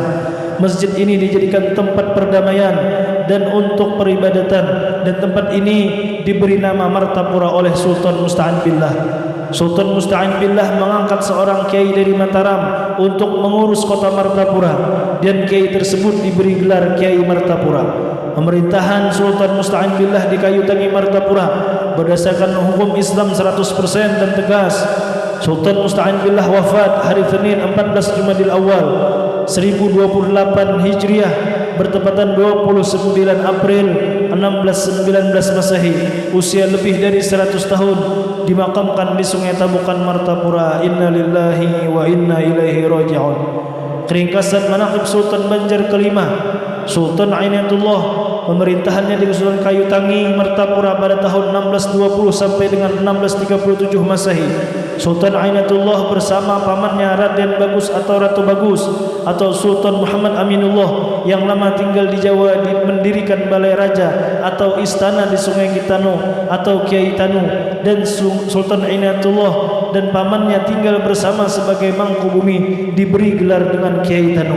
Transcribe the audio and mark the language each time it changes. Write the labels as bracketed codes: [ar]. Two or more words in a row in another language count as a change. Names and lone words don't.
[id] Masjid ini dijadikan tempat perdamaian dan untuk peribadatan, dan tempat ini diberi nama Martapura oleh Sultan Musta'in Billah. Sultan Musta'in Billah mengangkat seorang kiai dari Mataram untuk mengurus kota Martapura, dan kiai tersebut diberi gelar Kiai Martapura. Pemerintahan Sultan Musta'in Billah di Kayu Tangi Martapura berdasarkan hukum Islam 100% dan tegas. Sultan Musta'in Billah wafat hari Senin 14 Jumadil Awal 1028 Hijriah bertepatan 29 April 1619 Masehi. Usia lebih dari 100 tahun, dimakamkan di Sungai Tabukan Martapura. [ar] إنا لله وإنا إليه راجعون. [id] Keringkasan manaqib Sultan Banjar kelima, Sultan Ainatullah, pemerintahannya di Kesultanan Kayu Tangi Martapura pada tahun 1620 sampai dengan 1637 Masehi. Sultan Ainatullah bersama pamannya Raden Bagus atau Ratu Bagus atau Sultan Muhammad Aminullah yang lama tinggal di Jawa mendirikan balai raja atau istana di Sungai Gitano atau Kiai Tanu, dan Sultan Ainatullah dan pamannya tinggal bersama sebagai mangku bumi, diberi gelar dengan Kiai Tanu.